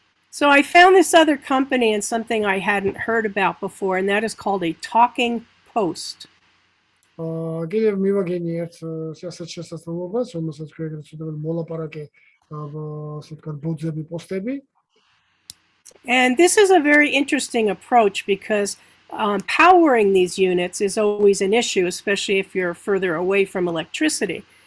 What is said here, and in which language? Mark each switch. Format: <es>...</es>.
<en>So I found this other company and something I hadn't heard about before, and that is called a talking post.</en> <ka>კიდევ მივაგენი ერთ ასეთ შესაძლებლობას, რომელსაც ქვეგრეთ ვწოდებენ მოლაპარაკე, ასე ვთქვათ, ბოძები, პოსტები.</ka> <en>And this is a very interesting approach because powering these units is always an issue, especially if you're further away from electricity.</en>